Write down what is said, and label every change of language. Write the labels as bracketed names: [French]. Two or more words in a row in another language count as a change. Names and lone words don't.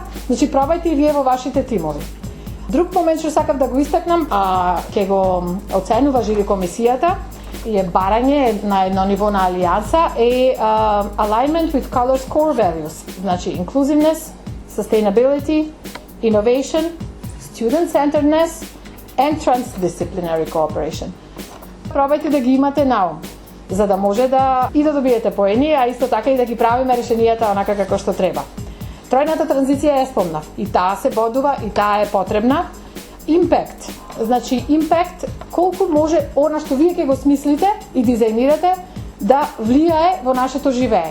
[Macedonian] Значи, пробајте и вие во вашите тимови. Друг момент што сакав да го истакнам, ќе го оценува жири комисијата, и е барање на едно ниво на алијанса, е [English] alignment with Color's core values, [Macedonian] значи [English] inclusiveness, sustainability, innovation, student-centeredness and transdisciplinary cooperation. [Macedonian] Пробајте да ги имате на ум, за да може да добиете поени, а исто така и да ги правиме решенијата онака како што треба. Тројната транзиција е спомнав, и таа се бодува, и таа е потребна. Impact, значи impact, колку може она што вие ќе го смислите и дизајнирате да влијае во нашето живење.